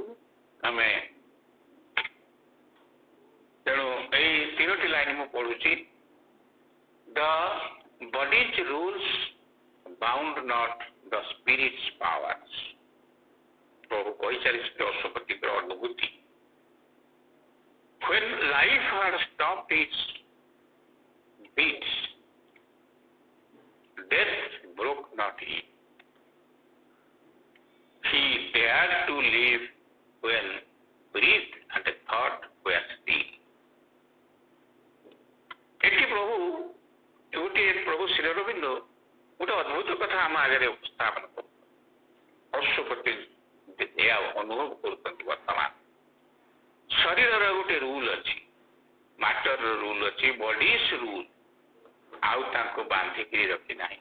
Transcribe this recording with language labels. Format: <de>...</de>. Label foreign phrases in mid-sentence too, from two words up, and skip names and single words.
<or>ଆମେ ତେଣୁ ଏଇ 3ଟି ଲାଇନ ମୁଁ ପଢୁଛି।</or> <en>The body's rules bound not the spirit's powers.</en> <or>ପ୍ରଭୁ କହିଚାଲିଛନ୍ତି ଅଶ୍ୱପତିଙ୍କର ଅନୁଭୂତି।</or> <en>When life had stopped its beats, death broke not he. He dared to live when breath and thought were still.</en> <or>ଏଠି ପ୍ରଭୁ ଶ୍ରୀ ଅରବିନ୍ଦ ଗୋଟେ ଅଦ୍ଭୁତ କଥା ଆମ ଆଗରେ ଉପସ୍ଥାପନ କରୁଛନ୍ତି। ଅଶ୍ୱପତି ଏହା ଅନୁଭବ କରୁଛନ୍ତି। ବର୍ତ୍ତମାନ ଶରୀରର ଗୋଟେ ରୁଲ ଅଛି, ମାଟରର ରୁଲ ଅଛି,</or> <en>body's rule,</en> <or>ଆଉ ତାଙ୍କୁ ବାନ୍ଧିକିରି ରଖି ନାହିଁ।</or>